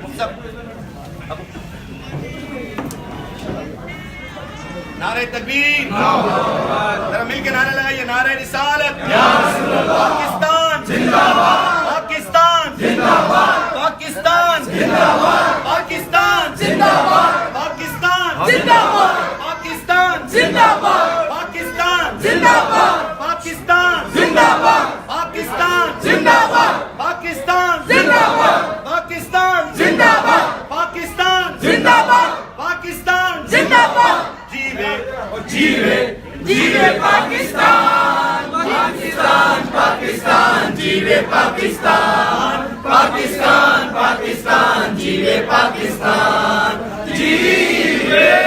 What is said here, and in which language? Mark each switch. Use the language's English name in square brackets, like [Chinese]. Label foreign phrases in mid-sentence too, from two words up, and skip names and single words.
[Urdu] نعرہ تکبیر ذرا مل کے نعرہ لگائیے نعرہ رسالت پاکستان زندہ باد پاکستان زندہ باد پاکستان زندہ باد پاکستان زندہ باد پاکستان زندہ باد پاکستان زندہ باد پاکستان زندہ باد پاکستان زندہ باد پاکستان زندہ باد پاکستان زندہ باد پاکستان زندہ باد پاکستان زندہ باد پاکستان زندہ باد جیوے جیوے جیوے پاکستان پاکستان پاکستان جیوے پاکستان پاکستان پاکستان جیوے پاکستان جیوے